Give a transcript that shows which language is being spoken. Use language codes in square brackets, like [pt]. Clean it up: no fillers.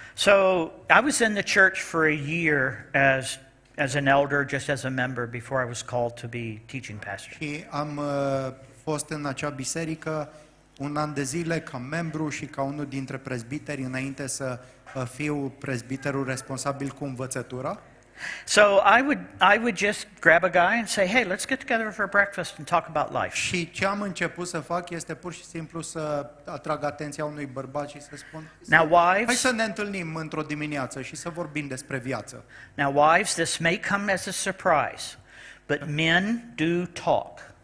[en] So I was in the church for a year as an elder, just as a member, before I was called to be teaching pastor. [ro] Și am fost în acea biserică un an de zile ca membru și ca unul dintre prezbiteri înainte să fiu prezbiterul responsabil cu învățătura. [en] So I would just grab a guy and say, "Hey, let's get together for breakfast and talk about life." [ro] Și ce am început să fac este pur și simplu să atrag atenția unui bărbat și să spun: [en] Now, [ro] hai [en] wives, [ro] să ne întâlnim într-o dimineață și să vorbim despre viață. [en] this may come as a surprise, but men do talk.